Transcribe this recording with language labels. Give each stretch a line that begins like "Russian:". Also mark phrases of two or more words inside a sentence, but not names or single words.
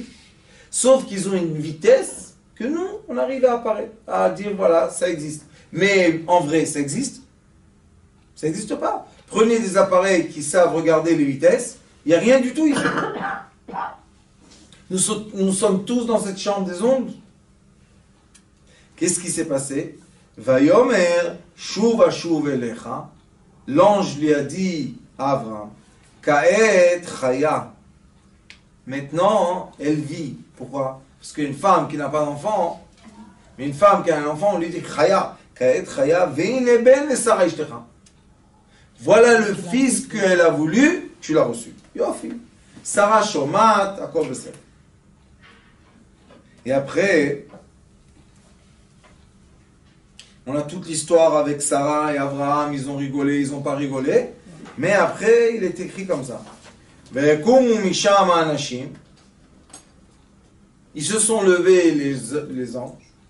French: Sauf qu'ils ont une vitesse que nous, on arrive à apparaître, à dire, voilà, ça existe. Mais en vrai, ça existe? Ça n'existe pas. Prenez des appareils qui savent regarder les vitesses, il n'y a rien du tout ici. Nous sommes tous dans cette chambre des ondes. Qu'est-ce qui s'est passé?
Hebrew: ויאמר שוב אשוב אליך.
French: L'ange lui a dit à Abraham,
Hebrew: כעת חיה.
French: Maintenant, elle vit. Pourquoi? Parce qu'une femme qui n'a pas d'enfant, mais une femme qui a un enfant, on lui dit chaya.
Hebrew: כעת חיה והנה בן שרה אשתך.
French: Voilà le fils qu'elle a voulu, tu l'as reçu. Yofi. Sarah shomat, akol besel. Et après, on a toute l'histoire avec Sarah et Abraham, ils ont rigolé, ils n'ont pas rigolé. Mais après, il est écrit comme ça. Ils se sont levés, les anges.